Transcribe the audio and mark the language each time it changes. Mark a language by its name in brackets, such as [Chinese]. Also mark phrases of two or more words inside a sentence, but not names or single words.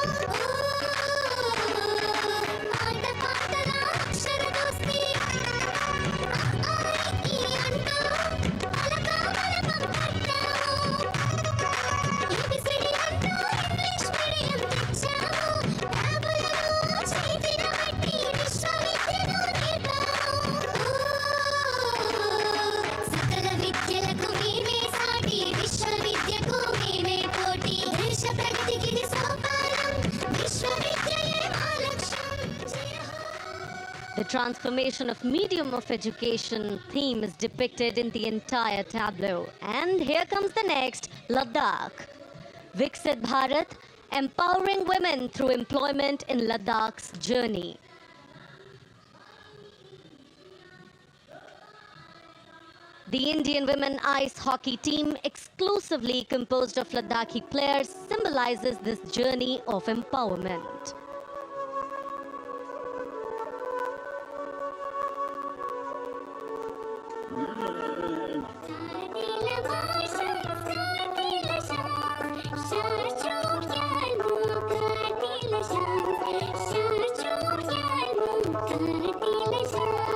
[Telugu] పాట పాటల అక్షర దోస్తి ఈ అంటూ పలక బలపం కట్టాము ఏబిసిడి అంటూ [English] English medium [Telugu] తెచ్చాము ట్యాబులను చేతిన పెట్టి విశ్వవిద్యను సకల విద్యలకు మేమే సాటి విశ్వవిద్యకు మేమే పోటీ దేశ ప్రగతికి సోపానం విశ్వవిద్యయే మా లక్ష్యం జయ హో. [English] The transformation of medium of education theme is depicted in the entire tableau. And here comes the next, Ladakh. Viksit Bharat, empowering women through employment in Ladakh's journey. The Indian women ice hockey team, exclusively composed of Ladakhi players, symbolizes this journey of empowerment. [Ladakhi] Kartila bhasha kartila shan sharcho kyalmu kartila shan sharcho kyalmu kartila shan